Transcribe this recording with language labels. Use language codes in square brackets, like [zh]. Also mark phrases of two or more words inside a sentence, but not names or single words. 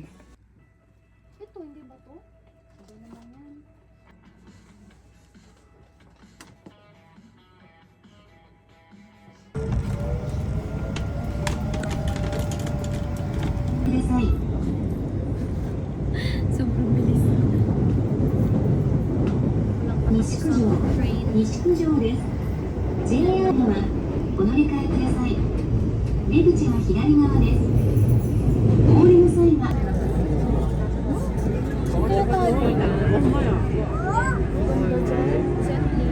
[tl] Ito, hindi ba to? Hindi naman yan. Sobrang bilis. [ja] 西九条西九条です JR ではお乗り換えください出口は左側ですお降りの際は [tl] Saan